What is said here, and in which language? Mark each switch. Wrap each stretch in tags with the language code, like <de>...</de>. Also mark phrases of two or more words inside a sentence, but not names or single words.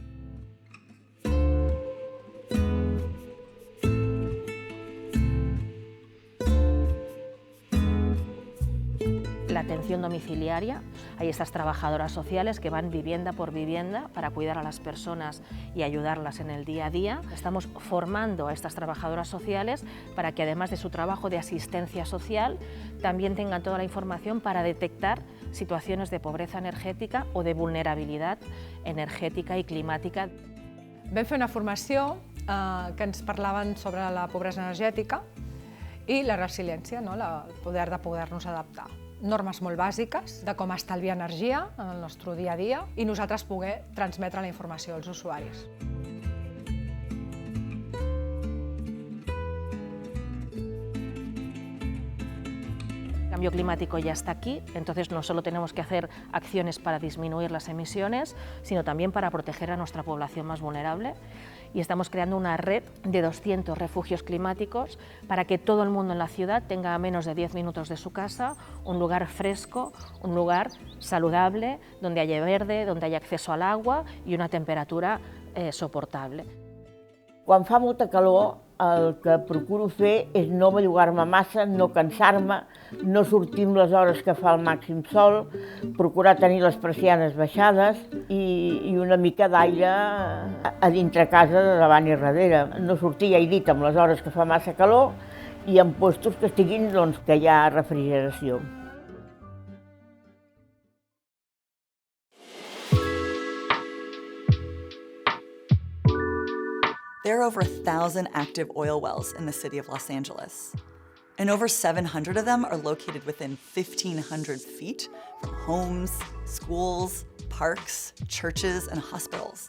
<es>La atención domiciliaria, hay estas trabajadoras sociales que van vivienda por vivienda para cuidar a las personas y ayudarlas en el día a día. Estamos formando a estas trabajadoras sociales para que además de su trabajo de asistencia social, también tengan toda la información para detectar situaciones de pobreza energètica o</es> <ca>de vulnerabilitat energètica i climàtica. Vam fer una formació que ens parlaven sobre la pobresa energètica i la resiliència, no? El poder de poder-nos adaptar. Normes molt bàsiques de com estalviar energia en el nostre dia a dia i nosaltres poder transmetre la informació als usuaris.</ca> <es>El cambio climático ya está aquí, entonces no solo tenemos que hacer acciones para disminuir las emisiones, sino también para proteger a nuestra población más vulnerable. Y estamos creando una red de 200 refugios climáticos para que todo el mundo en la ciudad tenga a menos de 10 minutos de su casa un lugar fresco, un lugar saludable, donde haya verde, donde haya acceso al agua y una temperatura soportable.</es> <ca>Quan fa molta calor, el que procuro fer és no bellugar-me massa, no cansar-me, no sortir amb les hores que fa el màxim sol, procurar tenir les persianes baixades i una mica d'aire a dintre casa de davant i darrere. No sortir, ja he dit, amb les hores que fa massa calor i en puestos que estiguin, doncs, que hi ha refrigeració.</ca> <en>There are over 1,000 active oil wells in the city of Los Angeles, and over 700 of them are located within 1,500 feet from homes, schools, parks, churches, and hospitals.</en>